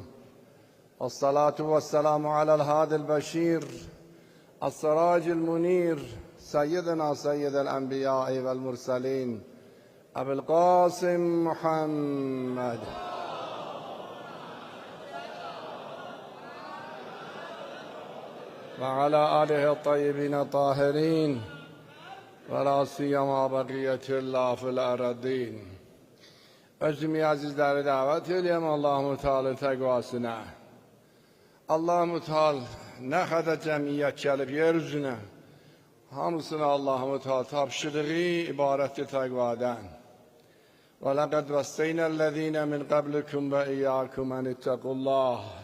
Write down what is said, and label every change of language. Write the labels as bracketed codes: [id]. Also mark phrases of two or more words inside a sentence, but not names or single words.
[ar] والصلاة والسلام على الهادي البشير السراج المنير سيدنا سيد الأنبياء والمرسلين أبي القاسم محمد وعلى آله الطيبين الطاهرين ولا سيما بقية الله في الأرضين. [az] Özümü azizləri dəvət edəyəm Allah-u Teala təqvasına. Allah-u Teala nə qədər cəmiyyət gəlib yer üzünə, hamısına Allah-u Teala tapşırığı ibarətdir təqvadan. [ar] ولقد وصينا الذين من قبلكم وإياكم أن اتقوا الله.